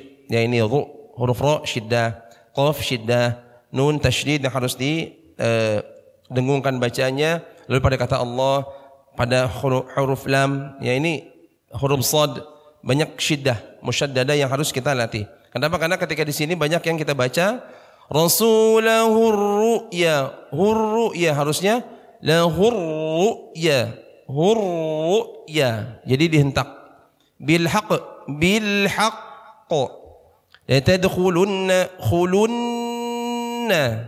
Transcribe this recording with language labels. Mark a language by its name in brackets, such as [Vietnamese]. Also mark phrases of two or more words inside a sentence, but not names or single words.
[Indonesian] Ya ini huruf ra syiddah, qaf syiddah, nun tasydid yang harus didengungkan bacanya. Lalu pada kata Allah, pada huruf lam, ya ini huruf shad, banyak syiddah, musyaddadah yang harus kita latih. Kenapa? Karena ketika di sini banyak yang kita baca [Arabic] رسوله الرؤيا, hurru'ya harusnya له الرؤيا. [Indonesian] Hurru'ya, jadi dihentak. [Arabic] بالحق لتدخلن خلن.